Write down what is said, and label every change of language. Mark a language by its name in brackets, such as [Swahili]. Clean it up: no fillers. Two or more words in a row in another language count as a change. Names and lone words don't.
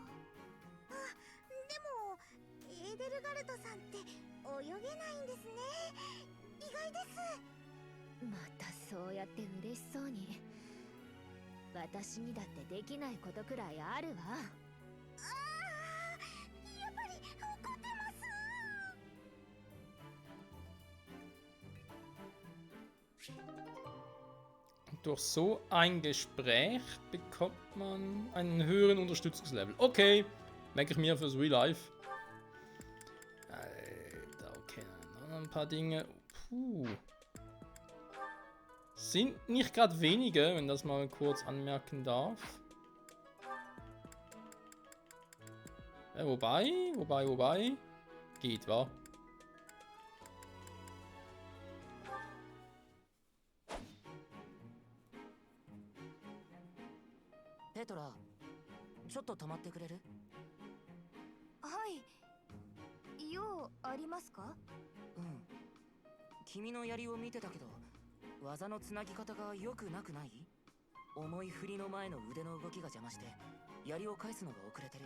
[Japanese] あ、でもエーデルガルトさんって泳げないんですね。意外です。またそうやって嬉しそうに。私にだってできないことくらいあるわ。ああ、やっぱり怒ってます。 [German] Durch so ein Gespräch bekommt man einen höheren Unterstützungslevel. Okay, merke ich mir fürs [English] Real Life. [German] Alter, okay, noch ein paar Dinge. Puh. Sind nicht gerade wenige, wenn das mal kurz anmerken darf. Ja, wobei. Geht, wa? [Japanese] Petra, ちょっと止まってくれる？はい。用ありますか？うん。君の槍を見てたけど、技のつなぎ方が良くなくない？重い振りの前の腕の動きが邪魔して、槍を返すのが遅れてる。